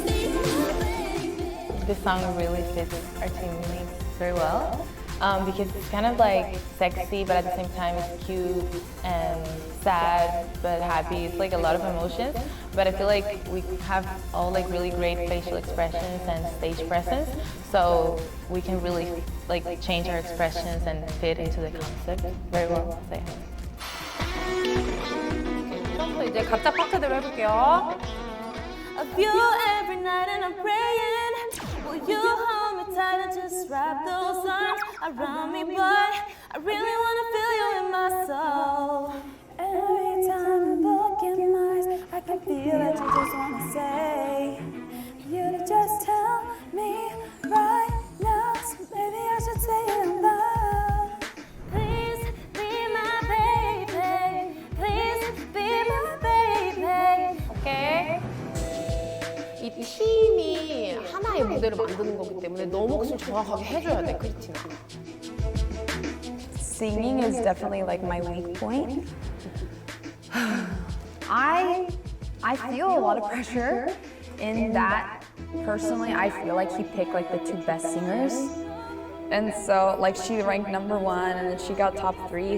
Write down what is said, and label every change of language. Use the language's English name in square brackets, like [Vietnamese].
[English] This song really fits our teammates very well because it's kind of like sexy, but at the same time it's cute and sad but happy. It's like a lot of emotions, but I feel like we have all like really great facial expressions and stage presence, so we can really like change our expressions and fit into the concept very well. So, [Korean] 또 이제 각자 파트대로 해볼게요. [English] Of you every night and I'm praying. Will you hold me tight and just wrap those arms around me, boy? I really wanna feel you in my soul. Every time you look in my eyes, I can feel that you just wanna say. You to just tell me right now, so maybe I should say it out loud. Please be my baby. Please be my baby. [Korean] 오케이. 이 팀이 하나의 무대를 만드는 거기 때문에 너 몫을 정확하게 해줘야 돼, 크리스티나. [English] Singing is definitely like my weak point. I feel a lot of pressure in that. Personally, I feel like he picked like the two best singers. And so like she ranked number 1 and then she got top 3.